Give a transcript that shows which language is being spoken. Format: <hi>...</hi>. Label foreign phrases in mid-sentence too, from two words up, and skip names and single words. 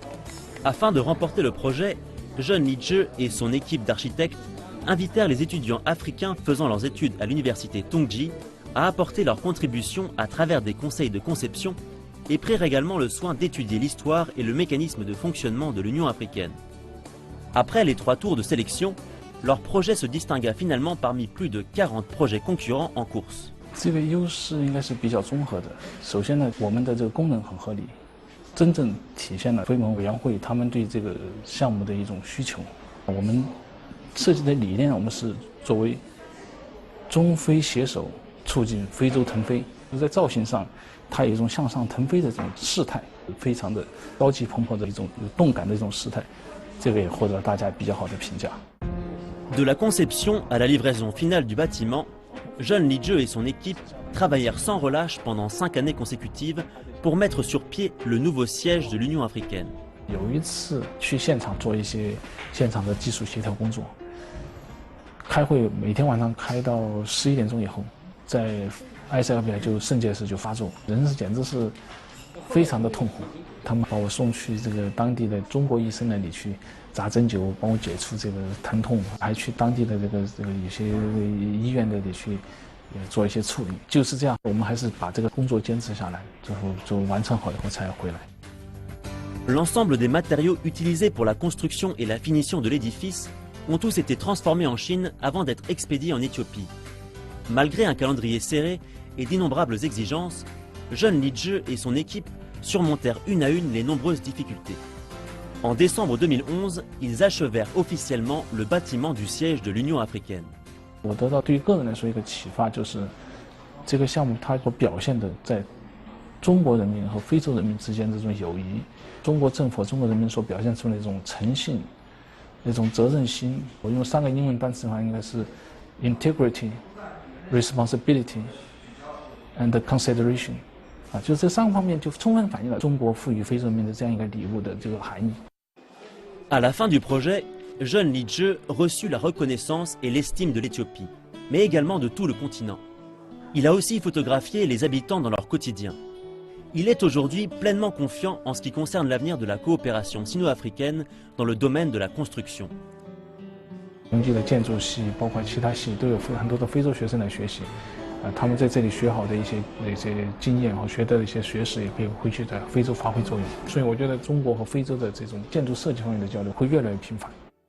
<fr>Afin de remporter le projet, Zhen Lizhi et son équipe d'architectes invitèrent les étudiants africains faisant leurs études à l'université Tongji à apporter leur contribution à travers des conseils de conception et prirent également le soin d'étudier l'histoire et le mécanisme de fonctionnement de l'Union africaine. Après les 3 tours de sélection, leur projet se distingua finalement parmi plus de 40 projets concurrents en course.</fr> <zh>这个优势应该是比较综合的。首先呢，我们的这个功能很合理，真正体现了非盟委员会他们对这个项目的一种需求。我们设计的理念，我们是作为中非携手促进非洲腾飞。在造型上，它有一种向上腾飞的这种势态，非常的高级蓬勃的一种有动感的一种势态，这个也获得了大家比较好的评价。</zh> <fr>De la conception à la livraison finale du bâtiment, Zhen Lizhi et son équipe travaillèrent sans relâche pendant 5 années consécutives pour mettre sur pied le nouveau siège de l'Union africaine.</fr> <zh>有一次去现场做一些现场的技术协调工作，开会每天晚上开到11点钟以后，在埃塞俄比亚就肾结石就发作，人是简直是非常的痛苦。他们把我送去这个当地的中国医生那里去扎针灸，帮我解除这个疼痛，还去当地的这个有些医院那里去做一些处理。就是这样，我们还是把这个工作坚持下来，最后就完成好以后才回来。</zh> <fr>L'ensemble des matériaux utilisés pour la construction et la finition de l'édifice ont tous été transformés en Chine avant d'être expédiés en Éthiopie. Malgré un calendrier serré et d'innombrables exigences, Zhen Lizhi et son équipe surmontèrent une à une les nombreuses difficultés. En décembre 2011, ils achevèrent officiellement le bâtiment du siège de l'Union africaine.</fr> <zh>我得到对于个人来说一个启发，就是这个项目它所表现的在中国人民和非洲人民之间这种友谊，中国政府、中国人民所表现出的那种诚信、那种责任心。我用3个英文单词的话，应该是</zh> <en>integrity、responsibility and consideration。</en> <zh>就是这3个方面就充分反映了中国赋予非洲人民的这样一个礼物的这个含义。</zh> <fr>À la fin du projet, Zhen Lizhi reçut la reconnaissance et l'estime de l'Éthiopie, mais également de tout le continent. Il a aussi photographié les habitants dans leur quotidien. Il est aujourd'hui pleinement confiant en ce qui concerne l'avenir de la coopération sino-africaine dans le domaine de la construction.</fr> <zh>中基的建筑系，包括其他系，都有很多的非洲学生来学习。他们在这里学好的一些经验和学的一些学识，也可以回去在非洲发挥作用。所以我觉得中国和非洲的这种建筑设计方面的交流会越来越频繁。</zh>